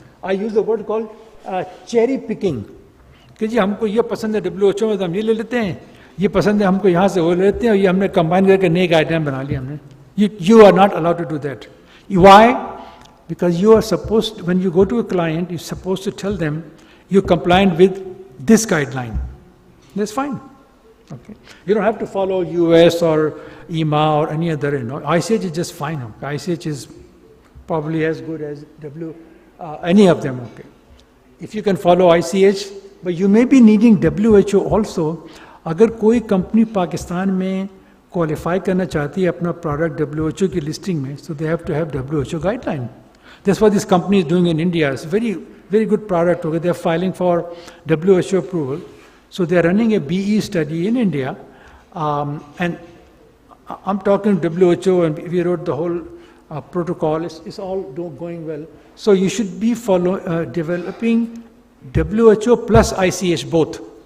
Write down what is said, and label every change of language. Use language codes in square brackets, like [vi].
[en] I use the word called cherry picking [hi] कि जी हमको ये पसंद है WHO में तो हम ये ले लेते हैं, ये पसंद है हमको यहाँ से वो ले लेते हैं, और ये हमने कंबाइन करके नई गाइडलाइन बना ली हमने. [en] You are not allowed to do that. Why? Because you are supposed, when you go to a client, you supposed to tell them you compliant with this guideline. That's fine. Okay, you don't have to follow US or EMA or any other. ICH is just fine. Okay? ICH is probably as good as any of them. Okay, if you can follow ICH, but you may be needing WHO also. [hi] अगर कोई company Pakistan में qualify करना चाहती है अपना product WHO की listing में, [en] so they have to have WHO guideline. That's what this company is doing in India. It's very good product. Okay, they are filing for WHO approval. So they are running a BE study in India, and I'm talking WHO, and we wrote the whole protocol. It's all going well. So you should be developing WHO plus ICH both.